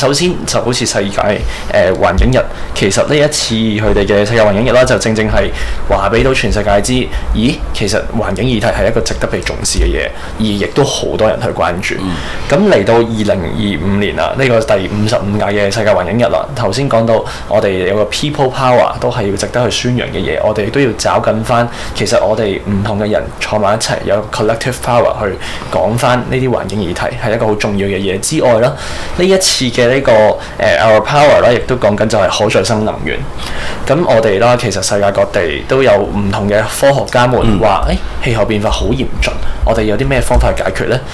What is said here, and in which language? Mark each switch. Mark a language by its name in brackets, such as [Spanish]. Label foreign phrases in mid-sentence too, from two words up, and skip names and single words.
[Cantonese] 首先就好似世界環境日，其實呢一次佢哋嘅世界環境日啦，就正係話俾到全世界知，咦，其實環境議題係一個值得被重視嘅嘢，而亦都好多人去關注。咁嚟到2025年啊，呢個第55屆嘅世世界環境日啦。頭先講到我哋有個 [English] people power [Cantonese] 都係要值得去宣揚嘅嘢，我哋都要找緊翻。其實我哋唔同嘅人坐埋一齊，有 [English] collective power [Cantonese] 去講翻呢啲環境議題，係一個好重要嘅嘢之外啦。呢一次嘅呢個 [English] Our Power [Cantonese] 啦，亦都講緊就係可再生能源。咁我哋啦，其實世界各地都有唔同嘅科學家們話，氣候變化好嚴峻，我哋有啲咩方法去解決呢？